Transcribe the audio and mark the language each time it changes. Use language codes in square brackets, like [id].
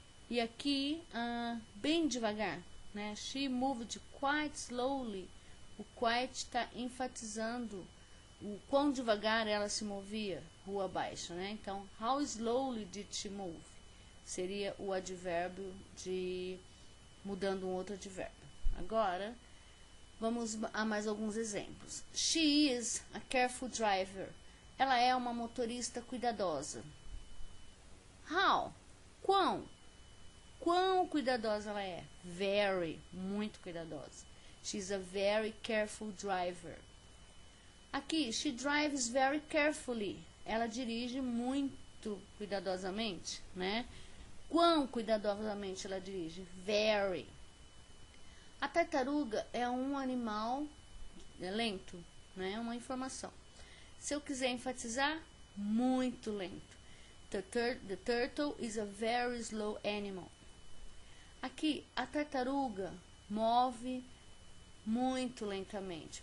[pt] E aqui, bem devagar, né? [en] She moved quite slowly. [pt] O quite está enfatizando o quão devagar ela se movia rua abaixo, né? Então, [en] how slowly did she move? [pt] Seria o advérbio de mudando um outro advérbio. Agora, vamos a mais alguns exemplos. [en] She is a careful driver. [pt] Ela é uma motorista cuidadosa. How? Quão? Quão cuidadosa ela é? Very, muito cuidadosa. [en] She's a very careful driver. [pt] Aqui, [en] she drives very carefully. [pt] Ela dirige muito cuidadosamente, né? Quão cuidadosamente ela dirige? Very. A tartaruga é um animal lento, né? Uma informação. Se eu quiser enfatizar, muito lento. [en] The turtle is a very slow animal. [pt] Aqui, a tartaruga move muito lentamente.